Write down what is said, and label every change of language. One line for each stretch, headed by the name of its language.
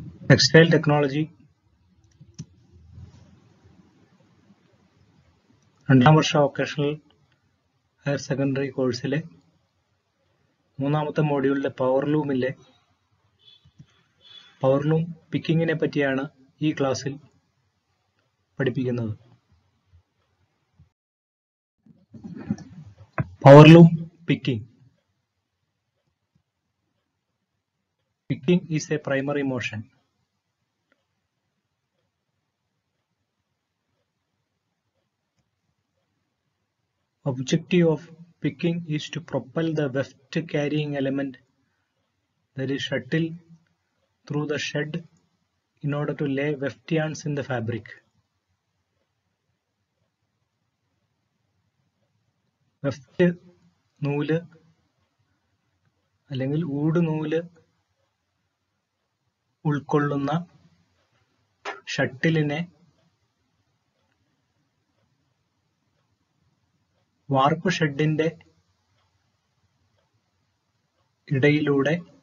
Malayalam: Textile technology രണ്ടാം വർഷ vocational higher secondary കോഴ്സിലെ മൂന്നാമത്തെ മോഡ്യൂളിലെ പവർലൂമിലെ പവർലൂം പിക്കിങ്ങിനെ പറ്റിയാണ് ഈ ക്ലാസ്സിൽ പഠിപ്പിക്കുന്നത്.
English: Powerloom picking. Picking is a primary motion. Objective of picking is to propel the weft carrying element, that is shuttle, through the shed in order to lay weft yarns in the fabric.
Malayalam: Weft നൂല് അല്ലെങ്കിൽ ഊട് നൂല് ഉൾക്കൊള്ളുന്ന ഷട്ടിലിനെ വാർപ്പ് ഷെഡിന്റെ ഇടയിലൂടെ